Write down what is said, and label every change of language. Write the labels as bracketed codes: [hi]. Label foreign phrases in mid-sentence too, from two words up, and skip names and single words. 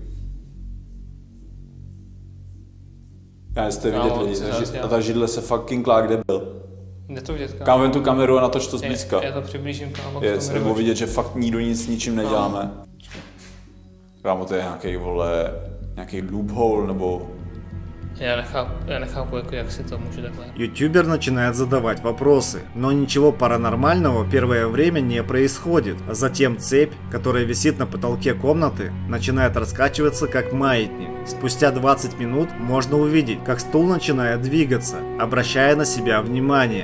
[cs] Já jste vidět lidi, a ta židle se fucking klá, kde byl. Jde to vidět, kámo. Kámo, ven tu kameru a natoč to zblízka. Já to přiblížím, kámo. Nebo vidět, že fakt nikdo nic s ničím neděláme. Kámo, to je nějaký, vole, nějaký loophole, nebo... Já nechápu, jako, jak si to může takhle. [ru] Ютубер начинает задавать вопросы, но ничего паранормального первое время не происходит. Затем цепь, которая висит на потолке комнаты, начинает раскачиваться как маятник. Спустя 20 минут можно увидеть, как стул начинает двигаться, обращая на себя внимание.